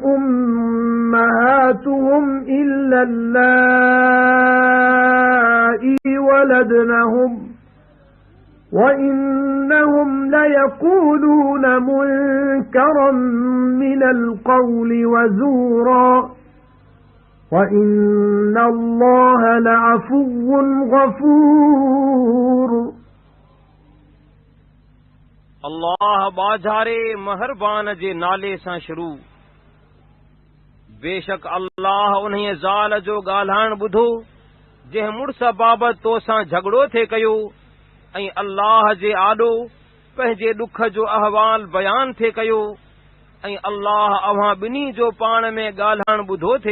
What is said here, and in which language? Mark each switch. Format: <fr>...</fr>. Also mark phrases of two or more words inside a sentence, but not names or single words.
<ar>أمهاتهم إلا اللائي ولدنهم وَإِنَّهُمْ لَيَقُولُونَ مُنكَرًا مِنَ الْقَوْلِ وَزُورًا وَإِنَّ اللَّهَ لَعَفُوٌّ غَفُورٌ।</ar> <sd>अल्लाह बाजारे महरबान जे नाले सां शुरू। बेशक अल्लाह उन्हीअ ज़ाल जो ॻाल्हाइण ॿुधो जंहिं मुड़स बाबति तोसां झगड़ो थे कयो ऐं अल्लाह जे आॾो पंहिंजे ॾुख जो अहवाल बयान थे कयो ऐं अल्लाह अव्हां ॿिन्ही जो पाण में ॻाल्हाइण ॿुधो थे।</sd>